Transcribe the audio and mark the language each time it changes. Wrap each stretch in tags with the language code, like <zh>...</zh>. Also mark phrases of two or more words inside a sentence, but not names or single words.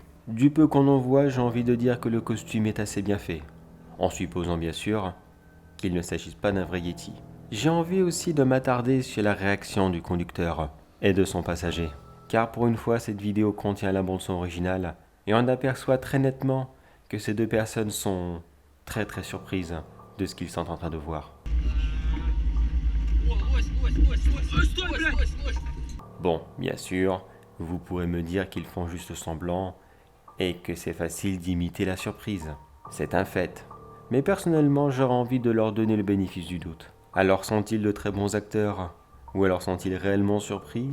<fr>Du peu qu'on en voit, j'ai envie de dire que le costume est assez bien fait, en supposant bien sûr qu'il ne s'agisse pas d'un vrai Yeti. J'ai envie aussi de m'attarder sur la réaction du conducteur et de son passager, car pour une fois cette vidéo contient la bande son originale et on aperçoit très nettement que ces deux personnes sont très surprises de ce qu'ils sont en train de voir.</fr> <ru>О, лось, лось, лось, лось, лось, стой, блядь! Лось, лось.</ru> <fr>Bon, bien sûr, vous pourrez me dire qu'ils font juste semblant et que c'est facile d'imiter la surprise. C'est un fait. Mais personnellement, j'aurais envie de leur donner le bénéfice du doute. Alors sont-ils de très bons acteurs? Ou alors sont-ils réellement surpris?</fr>